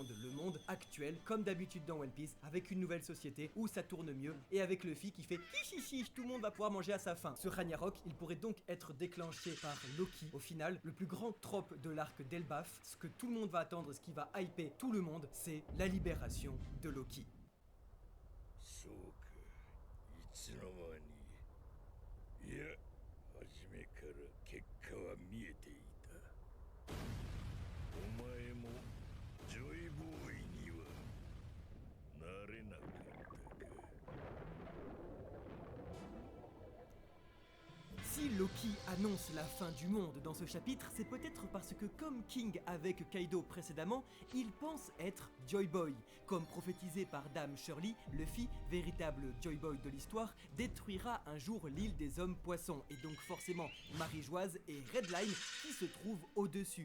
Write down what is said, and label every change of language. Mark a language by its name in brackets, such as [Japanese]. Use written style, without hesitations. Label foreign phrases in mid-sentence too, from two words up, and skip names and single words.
[French] un nouveau monde, le monde actuel, comme d'habitude dans One Piece, avec une nouvelle société. société où ça tourne mieux, et avec Luffy qui fait hi, tout le monde va pouvoir manger à sa faim. Ce Ragnarok, il pourrait donc être déclenché par Loki. Au final, le plus grand trope de l'arc d'Elbaf, ce que tout le monde va attendre, ce qui va hyper tout le monde, c'est la libération de Loki. [Japanese] そうか、いつの間に。いや、初めから結果は見えていた。お前もジョイボーイにはなれなかったか。 [French] Si Loki annonce la fin du monde dans ce chapitre, c'est peut-être parce que comme King avec Kaido précédemment, il pense être Joy Boy. Comme prophétisé par Dame Shirley, Luffy, véritable Joy Boy de l'histoire, détruira un jour l'île des hommes poissons, et donc forcément Marie-Joise et Redline qui se trouvent au-dessus.